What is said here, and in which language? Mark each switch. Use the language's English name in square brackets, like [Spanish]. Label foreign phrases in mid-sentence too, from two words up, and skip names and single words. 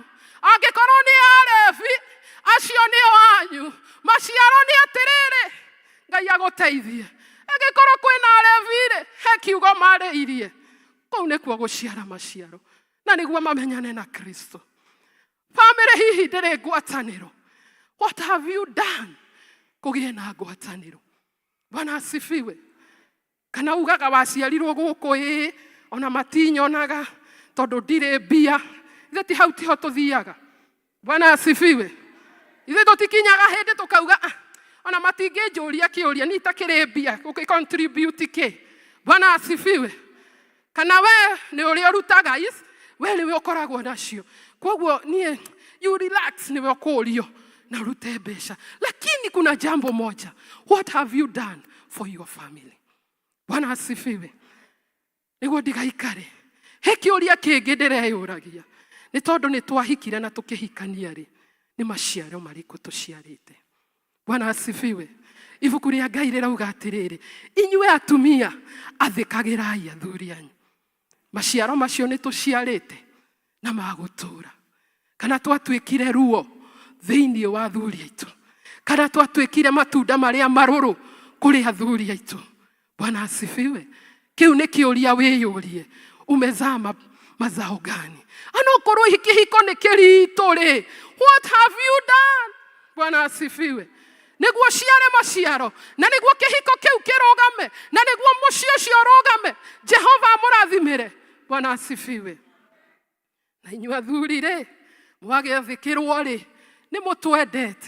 [Kikuyu] Angĩkorwo nĩ Alevi, acio nĩo anyu. Maciaro nĩ atĩrĩrĩ. Ngai agũteithie. Angĩkorwo kwĩna Alevi-rĩ, he kiugo marĩirie. Kũu nĩkuo gũciara maciaro. Na nĩguo mamenyane na Kristo. Bamĩrĩ hihi ndĩrĩ ngwatanĩro. [English] What have you done? [Kikuyu] Kũgĩe na ngwatanĩro. [Swahili] Bwana asifiwe. [Kikuyu] Kana ugaga waciarirwo gũkũ ona matinyonaga tondũ ndirĩ mbia. Ithe ti hau tiho tũthiaga. [Swahili] Bwana asifiwe. [Kikuyu] Ithe tũtikinyaga hĩndĩ tũkauga ona matingĩnjũria kĩũria ni itakĩrĩ mbia gũgĩ-contribute kĩ. [Swahili] Bwana asifiwe. [Kikuyu] Kana we nĩ ũrĩa ũrutaga we nĩwe ũkoragwo nacio. Koguo niĩ [English] you relax [Kikuyu] nĩwe ũkũrio na urute mbeca. [Swahili] Lakini kuna jambo moja. [English] What have you done for your family? [Swahili] Bwana asifiwe. [Kikuyu] Nĩguo ndigaikare. He kĩũria kĩngĩ ndĩreyũragia. Nĩ tondũ nĩ twahikire na tũkĩhikania rĩ. Nĩ maciaro marĩkũ tũciarĩte. [Swahili] Bwana asifiwe. [Kikuyu] Ibuku rĩa Ngai rĩrauga atĩrĩrĩ. Inyuĩ atumia athĩkagĩrai athuri anyu. Maciaro macio nĩ tũciarĩte na magũtũra. Kana twatuĩkire ruo thĩinĩ wa athuri aitũ. Kana twatuĩkire matunda marĩa marũrũ kũrĩ athuri aitũ. [Swahili] Bwana asifiwe. [Kikuyu] Kĩu nĩ kĩũria wĩyũrie. [Swahili] Umezaa mazao gani? [Kikuyu] Anokorwo kĩhiko nĩ kĩritũ rĩ. [English] What have you done? [Swahili] Bwana asifiwe. [Kikuyu] Nĩguo ciare maciaro. Na nĩguo kĩhiko kĩu kĩrũgame. Na nĩguo mũciĩ ũcio ũrũgame. Jehova amũrathimĩre. [Swahili] Bwana asifiwe. [Kikuyu] Na inyuĩ athuri rĩ. Mwagĩathĩkĩrwo rĩ. Nĩ mũtwendete.